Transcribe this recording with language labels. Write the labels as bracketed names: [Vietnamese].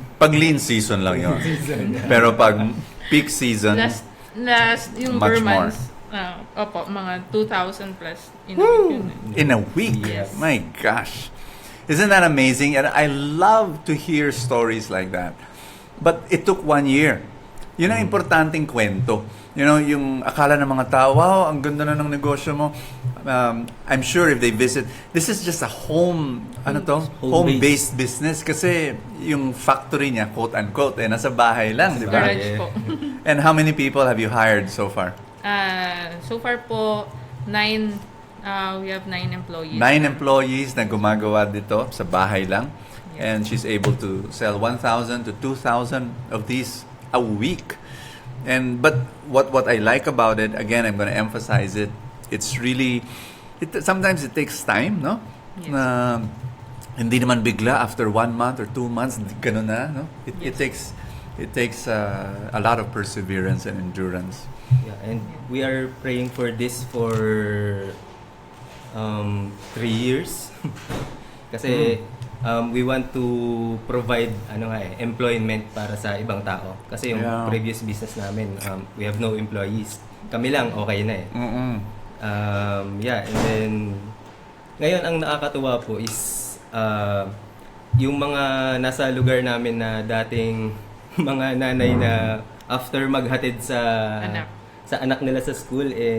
[Filipino] Pag lean season lang yun. Pero pag peak season, last yung [English] Much Burmans, mga 2,000 plus in a week yun. in a week. Yes. My gosh. Isn't that amazing? And I love to hear stories like that. But it took 1 year. [Filipino] Yun ang importanteng kwento. [English] You know, [Filipino] yung akala ng mga tao, wow, ang ganda na ng negosyo mo. [English] I'm sure if they visit, this is just a home-based business. [Filipino] Kasi yung factory niya, quote-unquote, nasa bahay lang, di ba? Garage po. [English] And how many people have you hired so far? So far po, 9, we have 9 employees. 9 employees [Filipino] na gumagawa dito sa bahay lang. [English] Yes. And she's able to sell 1,000 to 2,000 of these a week. But what I like about it, again, I'm going to emphasize it. It's really, sometimes it takes time, no? Yes. [Filipino] Na hindi naman bigla [English] after 1 month or 2 months, [Filipino] ganun na, no? [English] It Yes. takes a lot of perseverance and endurance. Yeah, and we are praying for this for 3 years. [Filipino] Kasi [English] we want to provide employment [Filipino] para sa ibang tao. Kasi yung [English] Yeah. previous business namin, we have no employees. [Filipino] Kami lang okay na eh. Mm-mm. [English] Yeah, and then [Filipino] ngayon ang nakakatuwa po is yung mga nasa lugar namin na dating mga nanay na after maghatid sa anak nila sa school